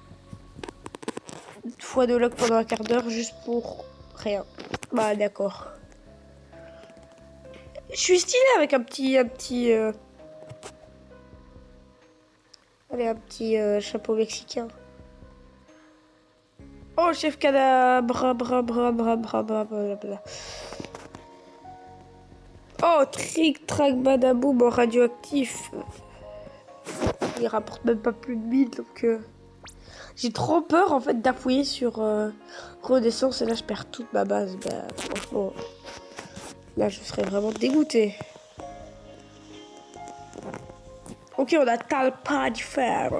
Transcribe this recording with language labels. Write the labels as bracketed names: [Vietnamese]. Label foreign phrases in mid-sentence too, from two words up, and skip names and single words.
[French] x2 log pendant un quart d'heure juste pour rien. Bah, d'accord. Je suis stylé avec un petit... Allez, un petit chapeau mexicain. Oh, chef cadabra, bra, bra, bra, bra, bra, bra, bra. Oh, trick, track, badaboum en radioactif. Il rapporte même pas plus de 1000, donc... J'ai trop peur, en fait, d'appuyer sur redescendre, et là, je perds toute ma base. Bah, franchement, là, je serais vraiment dégoûté. Ok, on a Talpa di Ferro.